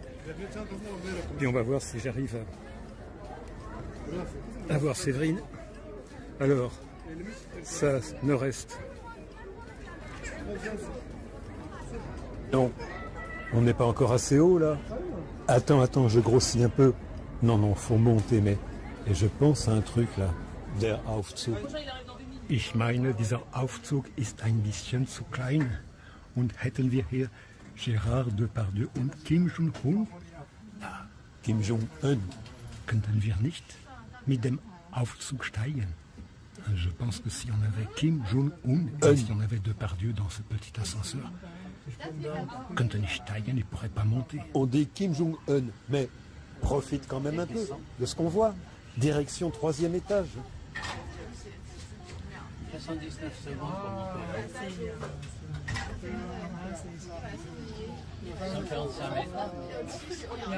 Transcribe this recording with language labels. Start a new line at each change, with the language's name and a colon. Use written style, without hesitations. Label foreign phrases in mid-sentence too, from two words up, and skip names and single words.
French: Puis on va voir si j'arrive à voir Séverine. Alors, ça, nord-est. Non, on n'est pas encore assez haut là. Attends, je grossis un peu. Non, non, faut monter, mais... Et je pense à un truc là.
German: Der Aufzug. Ich meine, dieser Aufzug ist ein bisschen zu klein. Und hätten wir hier Gérard Depardieu und Kim Jong-un? Kim Jong-un. Könnten wir nicht mit dem Aufzug steigen?
French: Je pense que si on avait Kim Jong-un et si on avait Depardieu dans ce petit ascenseur,
German: könnten nicht steigen,
French: il ne pourrait pas monter. On dit Kim Jong-un, mais profite quand même un peu de ce qu'on voit. Direction 3e étage. 79 secondes pour monter. 145 mètres.